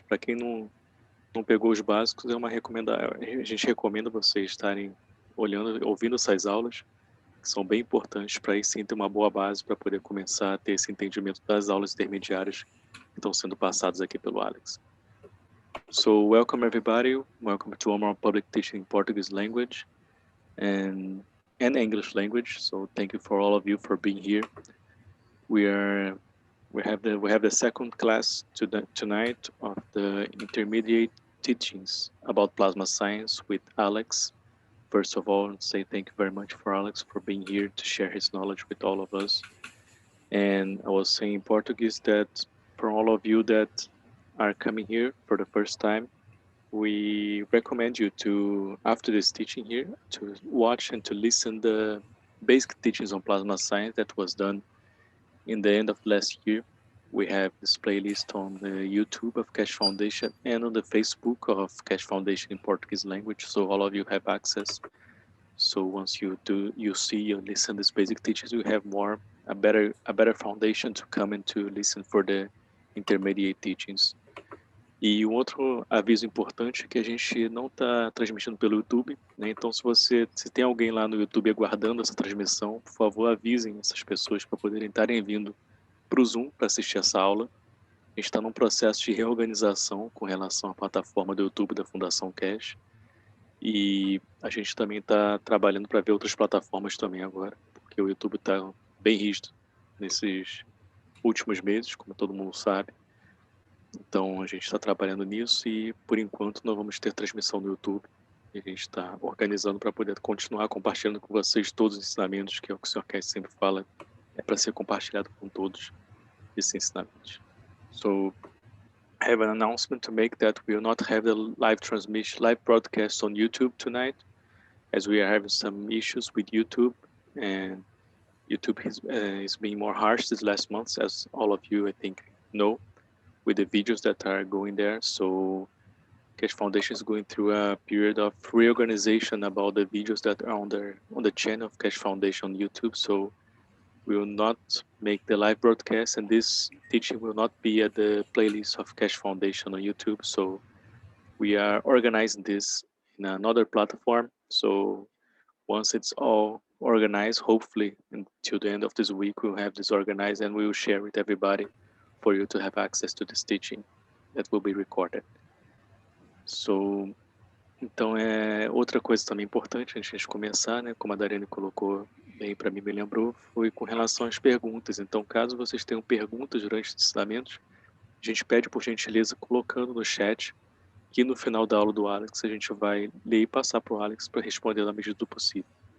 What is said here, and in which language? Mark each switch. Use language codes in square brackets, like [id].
[pt] Para quem não pegou os básicos, a gente recomenda vocês estarem olhando, ouvindo essas aulas, que são bem importantes para aí sim ter uma boa base para poder começar a ter esse entendimento das aulas intermediárias que estão sendo passadas aqui pelo Alex. [en] So welcome everybody, welcome to our public teaching in Portuguese language and English language. So thank you for all of you for being here. We have the second class tonight of the intermediate teachings about plasma science with Alex. First of all, say thank you very much for Alex for being here to share his knowledge with all of us. And I was saying in Portuguese that for all of you that are coming here for the first time, we recommend you to, after this teaching here, to watch and to listen the basic teachings on plasma science that was done in the end of last year. We have this playlist on the YouTube of Keshe Foundation and on the Facebook of Keshe Foundation in Portuguese language, so all of you have access. So once you listen these basic teachings, you have a better foundation to come and to listen for the intermediate teachings. [pt] E um outro aviso importante é que a gente não está transmitindo pelo YouTube, né? Então se tem alguém lá no YouTube aguardando essa transmissão, por favor avisem essas pessoas para poderem estarem vindo para o Zoom para assistir essa aula. A gente está num processo de reorganização com relação à plataforma do YouTube da Fundação Keshe. E a gente também está trabalhando para ver outras plataformas também agora, porque o YouTube está bem rígido nesses últimos meses, como todo mundo sabe. Então a gente está trabalhando nisso e por enquanto não vamos ter transmissão no YouTube. E a gente está organizando para poder continuar compartilhando com vocês todos os ensinamentos, que é o que o Sr. Keshe sempre fala, é para ser compartilhado com todos esses ensinamentos. [en] So I have an announcement to make that we will not have the live broadcast on YouTube tonight. as we are having some issues with YouTube, and YouTube is being more harsh this last month, as all of you, I think, know, with the videos that are going there. So Keshe Foundation is going through a period of reorganization about the videos that are on the channel of Keshe Foundation on YouTube. So we will not make the live broadcast, and this teaching will not be at the playlist of Keshe Foundation on YouTube. So we are organizing this in another platform. So once it's all organized, hopefully until the end of this week, we'll have this organized and we will share with everybody for you to have access to this teaching that will be recorded. [pt] So, então, outra coisa também importante antes de começar, né, como a Dariane colocou bem para mim, me lembrou, foi com relação às perguntas. Então, caso vocês tenham perguntas durante os ensinamentos, a gente pede por gentileza colocando no chat, que no final da aula do Alex a gente vai ler e passar para o Alex para responder na medida do possível.